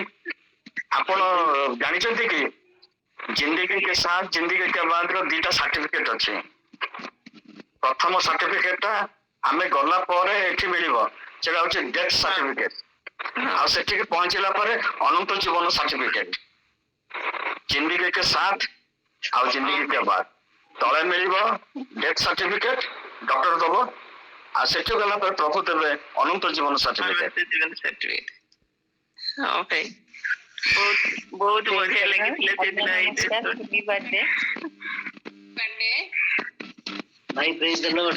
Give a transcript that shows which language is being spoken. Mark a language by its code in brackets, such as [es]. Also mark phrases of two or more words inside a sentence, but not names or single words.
[or] ଆପଣ ଜାଣିଛନ୍ତି କି [hi] जिंदगी के साथ जिंदगी के बादर [or] 2ଟା ସାର୍ଟିଫିକେଟ ଅଛି। ପ୍ରଥମ ସାର୍ଟିଫିକେଟ ଟା ଆମେ ଗଲା ପରେ ଏଠି ମିଳିବ, ସେଟା ହଉଛି [en] death certificate. [or] ଆଉ ସେଠିକି ପହଞ୍ଚିଲା ପରେ ଅନନ୍ତ ଜୀବନ ସାର୍ଟିଫିକେଟ। [hi] जिंदगी के साथ [or] ଆଉ [hi] जिंदगी के बाद [or] ତଳେ ମିଳିବ [en] death certificate, [or] ଡକ୍ଟର ଦବ। ଆଉ ସେଠି ଗଲା ପରେ ପ୍ରଭୁ ଦେବେ ଅନନ୍ତ ଜୀବନ ସାର୍ଟିଫିକେଟ। ହଁ ଭାଇ, ବହୁତ ବଢିଆ ଲାଗିଥିଲା ସେଦିନ। [en] ଭାଇ praise the Lord.